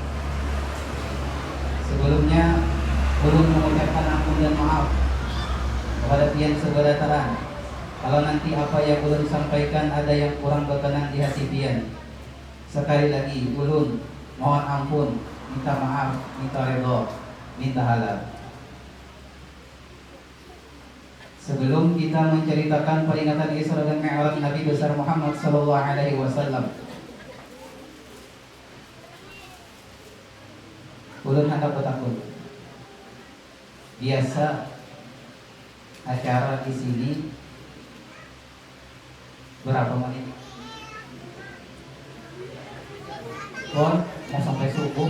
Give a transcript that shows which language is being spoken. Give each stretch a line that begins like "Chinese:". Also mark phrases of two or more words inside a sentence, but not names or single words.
Indonesian: Sebelumnya ulun mengucapkan ampun dan maaf kepada pian seberataran kalau nanti apa yang ulun sampaikan ada yang kurang berkenan di hati pian. Sekali lagi ulun mohon ampun, minta maaf, minta redha, minta halal. Sebelum kita menceritakan peringatan Isra dan Mi'raj Nabi besar Muhammad
Arabic: صلى الله عليه وسلم,
Banjar: ulun hendak bertakun.
Indonesian: Biasa acara di sini berapa menit? Kon mau sampai subuh.